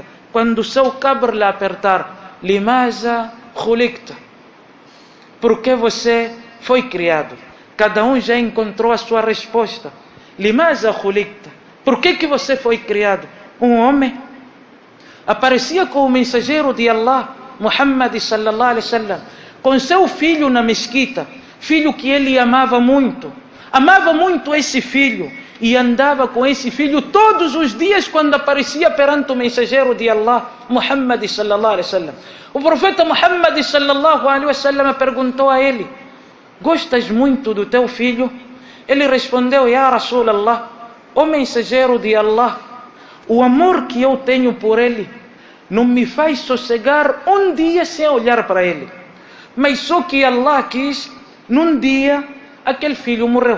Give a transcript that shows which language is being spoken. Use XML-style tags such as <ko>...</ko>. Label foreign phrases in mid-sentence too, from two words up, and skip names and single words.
<pt>Quando o seu qabr lhe apertar:</pt> <ar>لماذا خلقت?</ar> <pt>Por que você foi criado? Cada um já encontrou a sua resposta.</pt> <ar>لماذا خلقت?</ar> <pt>Por que você foi criado? Um homem aparecia com o mensageiro de Allah, Muhammad</pt> <ar>صلى الله عليه وسلم,</ar> <pt>com seu filho na mesquita, filho que ele amava muito esse filho. e andava com esse filho todos os dias quando aparecia perante o mensageiro de Allah, Muhammad</pt> <ar>صلى الله عليه وسلم.</ar> <pt>O profeta Muhammad</pt> <ar>صلى الله عليه وسلم</ar> <pt>perguntou a ele: gostas muito do teu filho? Ele respondeu:</pt> <ar>يا رسول الله,</ar> <pt>o mensageiro de Allah, o amor que eu tenho por ele não me faz sossegar um dia sem olhar para ele. Mas só que Allah quis, num dia, aquele filho morreu.</pt>